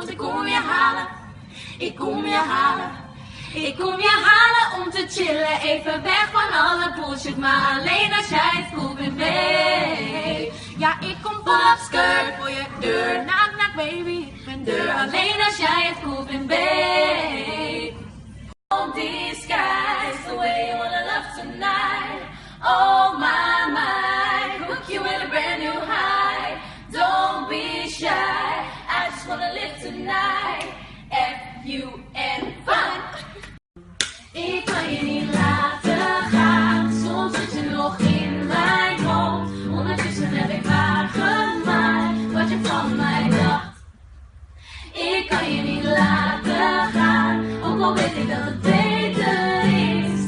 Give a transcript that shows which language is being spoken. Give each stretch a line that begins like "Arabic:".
Dutch: Want ik kom je halen, ik kom je halen. Ik kom je halen om te chillen, even weg van alle bullshit. Maar alleen als jij het cool vindt, babe. Ja, ik kom vol op skirt voor je deur.
English: Knock, knock, baby,
Dutch: ik ben deur. Alleen als jij het cool vindt, babe.
English: Hold these skies the way you wanna love tonight. Oh my, my, hook you in a brand new high. Don't be shy, I just wanna live tonight. F-U-N, fun.
Dutch: Ik kan je niet laten gaan, soms zit je nog in mijn hoofd. Ondertussen heb ik waargemaakt wat je van mij dacht. Ik kan je niet laten gaan, ook al weet ik dat het beter is.